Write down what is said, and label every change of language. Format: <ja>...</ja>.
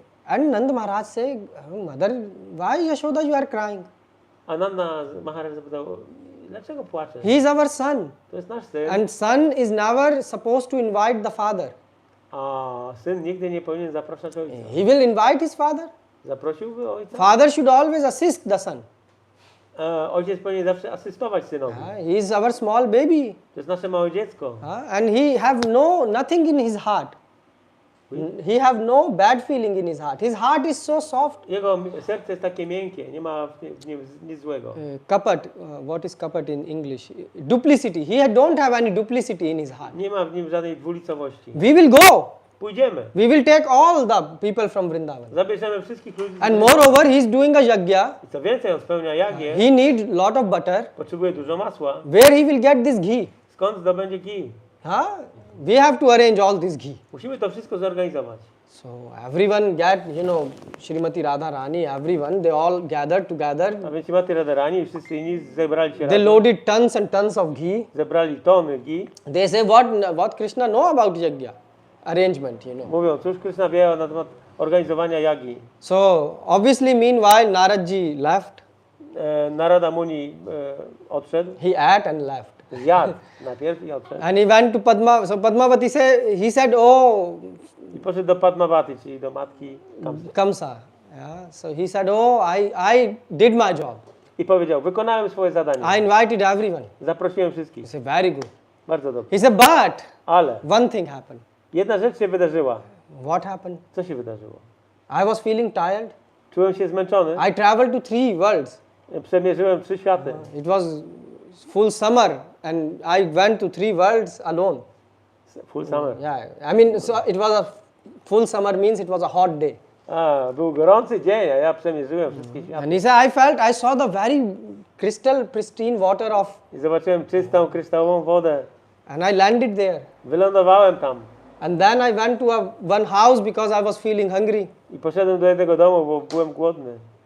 <en>And Nand Maharaj said, Mother, why Yashoda you are crying?</en> <pl>A Nanda Maharaj zapytał, dlaczego płaczesz?</pl> <en>He is our son.</en> <pl>To jest nasz syn.</pl> <en>And son is never supposed to invite the father.</en> <pl>A syn nigdy nie powinien zapraszać ojca.</pl> <en>He will invite his father.</en> <pl>Zaprosiłby ojca?</pl> <en>Father should always assist the son.</en> <pl>Ojciec powinien zawsze asystować synowi.</pl> <en>He is our small baby.</en> <pl>To jest nasze małe dziecko.</pl> <en>And he have nothing in his heart. He have no bad feeling in his heart. His heart is so soft.</en> <pl>Jego serce jest takie miękkie, nie ma w nim nic złego.</pl> <en>Kapat, what is kapat in English? Duplicity. He don't have any duplicity in his heart.</en> <pl>Nie ma w nim żadnej dwulicowości.</pl> <en>We will go.</en> <pl>Pójdziemy.</pl> <en>We will take all the people from Vrindavan.</en> <pl>Zabierzemy wszystkich ludzi.</pl> <en>And moreover, he is doing a yajna.</en> <pl>I co więcej, on spełnia jagię.</pl> <en>He need lot of butter.</en> <pl>Potrzebuje dużo masła.</pl> <en>Where he will get this ghee?</en> <pl>Skąd zdobędzie kij?</pl> <en>We have to arrange all this ghee.</en> <pl>Musimy to wszystko zorganizować.</pl> <en>So everyone get, Srimati Radharani, everyone, they all gathered together.</en> <pl>A więc Srimati Radharani i wszyscy inni zebrali się</pl> <en>They</en> <pl>razem.</pl> <en>loaded tons and tons of ghee.</en> <pl>Zebrali tony gi.</pl> <en>They say, what Krishna know about yajna? Arrangement,</en> <pl>Mówią, cóż Krishna wie na temat organizowania jagi.</pl> <en>So obviously, meanwhile, Naradji left.</en> <pl>Narada Muni odszedł.</pl> <en>He ate and left.</en> <pl>Zjadł najpierw i odszedł.</pl> <en>And he went to Padma. So Padmavati he said, oh,</en> <pl>I poszedł do Padmavati, czyli do matki Kamsy.</pl> <en>Kamsa. Yeah. So he said, oh, I did my job.</en> <pl>I powiedział, wykonałem swoje zadanie.</pl> <en>I invited everyone.</en> <pl>Zaprosiłem wszystkich.</pl> <en>He said, very good.</en> <pl>Bardzo dobrze.</pl> <en>He said, but</en> <pl>Ale</pl> <en>one thing happened.</en> <pl>jedna rzecz się wydarzyła.</pl> <en>What happened?</en> <pl>Co się wydarzyło?</pl> <en>I was feeling tired.</en> <pl>Czułem się zmęczony.</pl> <en>I traveled to 3 worlds.</en> <pl>Przemierzyłem 3 światy.</pl> <en>It was full summer and I went to 3 worlds alone. Full summer. Yeah, I mean, so it was a full summer means it was a hot day.</en> <pl>Był gorący dzień, a ja przemierzyłem wszystkie światy.</pl> <en>And he said, I saw the very pristine water of,</en> <pl>I zobaczyłem czystą, kryształową wodę.</pl> <en>and I landed there.</en> <pl>Wylądowałem tam.</pl> <en>And then I went to one house because I was feeling hungry.</en> <pl>I poszedłem do jednego domu, bo byłem głodny.</pl>